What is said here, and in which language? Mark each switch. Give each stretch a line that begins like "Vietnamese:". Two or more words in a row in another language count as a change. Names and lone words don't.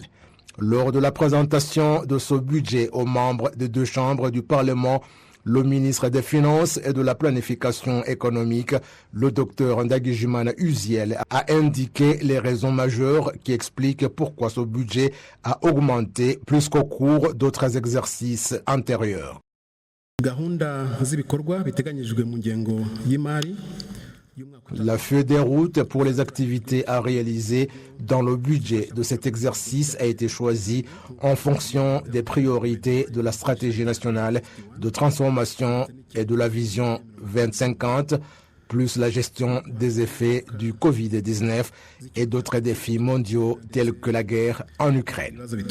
French: Lors de la présentation de ce budget aux membres des 2 chambres du Parlement, le ministre des Finances et de la Planification économique, le Dr Ndagijimana Uziel, a indiqué les raisons majeures qui expliquent pourquoi ce budget a augmenté plus qu'au cours d'autres exercices antérieurs.
Kinyarwanda: Gahunda z'ibikorwa biteganyijwe mu ngengo y'imari
French: La feuille des routes pour les activités à réaliser dans le budget de cet exercice a été choisie en fonction des priorités de la stratégie nationale de transformation et de la vision 2050, plus la gestion des effets du Covid-19 et d'autres défis mondiaux tels que la guerre en Ukraine.